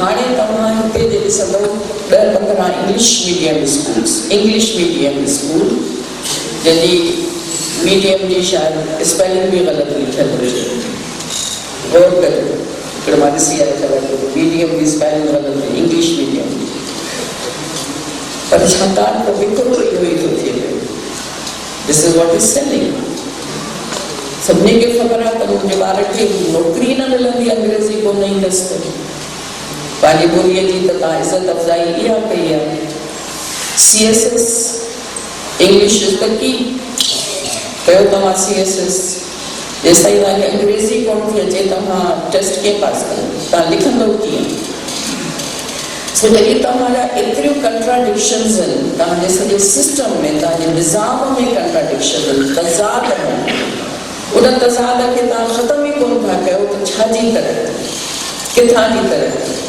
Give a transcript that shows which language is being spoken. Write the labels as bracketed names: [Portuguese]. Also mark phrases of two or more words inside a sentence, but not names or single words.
[Sindhi] हाणे तव्हां हिते जे ॾिसंदव 10-15 [English] English medium school [Sindhi] जंहिंजी मीडियम जी शायदि स्पेलिंग बि ग़लति लिखियल हुजे गौर करियो हिकिड़ो मां ॾिसी आहियां ख़बर मीडियम जी स्पेलिंग ग़लति [English] English medium [Sindhi] पर छाकाणि त विकिरो इहो ई थो थिए पियो [English] This is what is selling. [Sindhi] सभिनी खे ख़बर आहे त मुंहिंजे ॿार खे नौकिरी न मिलंदी अंग्रेज़ी कोन ईंदसि त पंहिंजी ॿोलीअ जी त तव्हां इज़त अफ़ज़ाई इहा कई आहे CSS इंग्लिश त की कयो तव्हां CSS जेसिताईं तव्हांखे अंग्रेज़ी कोन थी अचे तव्हां टेस्ट कीअं पास कंदव तव्हां लिखंदव कीअं सो जॾहिं तव्हांजा एतिरियूं कंट्राडिक्शन्स आहिनि तव्हांजे सॼे सिस्टम में तव्हांजे निज़ाम में कंट्राडिक्शन आहिनि तज़ाद आहिनि उन तज़ाद खे तव्हां ख़तमु ई कोन था कयो त छाजी तरह किथां जी तरह